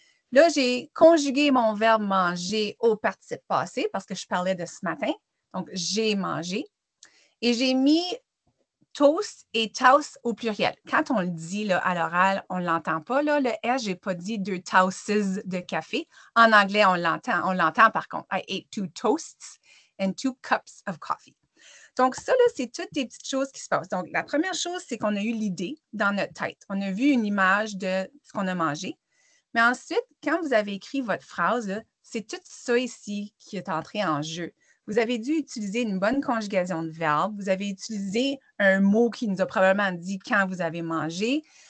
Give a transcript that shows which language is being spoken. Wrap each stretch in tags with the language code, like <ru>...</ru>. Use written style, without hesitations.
<fr>Là, j'ai conjugué mon verbe manger au participe passé parce que je parlais de ce matin. Donc, j'ai mangé. Et j'ai mis toast et tasse au pluriel. Quand on le dit là, à l'oral, on ne l'entend pas. Là, le S, je n'ai pas dit 2 tasses de café. En anglais, on l'entend. On l'entend par contre.</fr> <en>I ate 2 toasts and 2 cups of coffee.</en> <fr>Donc, ça, là, c'est toutes des petites choses qui se passent. Donc, la première chose, c'est qu'on a eu l'idée dans notre tête. On a vu une image de ce qu'on a mangé. Mais ensuite, quand vous avez écrit votre phrase, c'est tout ça ici qui est entré en jeu. Vous avez dû utiliser une bonne conjugaison de verbes. Vous avez utilisé un mot qui nous a probablement dit quand vous avez mangé.</fr>